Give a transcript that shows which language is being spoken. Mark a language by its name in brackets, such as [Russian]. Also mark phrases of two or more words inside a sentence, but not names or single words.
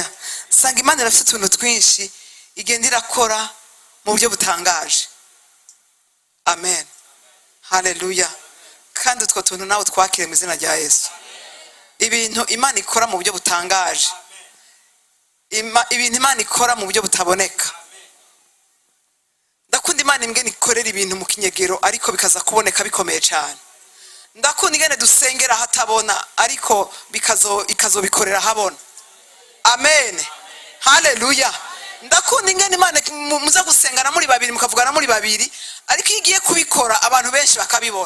[Rundi] Sanga Imana irafite utuntu twinshi igenda irakora mu buryo butangaje. Amen. Haleluya. Kandi utwo tuntu nawe twakire mu izina rya Yesu. Ibintu Imana ikora mu buryo butangaje. Ibintu Imana ikora mu buryo butaboneka. Ndakunda Imana ingene ikorera ibintu mu kinyegero ariko bikaza kuboneka bikomeye cyane. Ndakunda ingene dusengera hatabona ariko ikazobikorera habona. Amen. Haleluya. Ndakunda ingene Imana muza gusengana muri babiri mukavugana muri babiri ariko igiye kubikora abantu benshi bakabibona.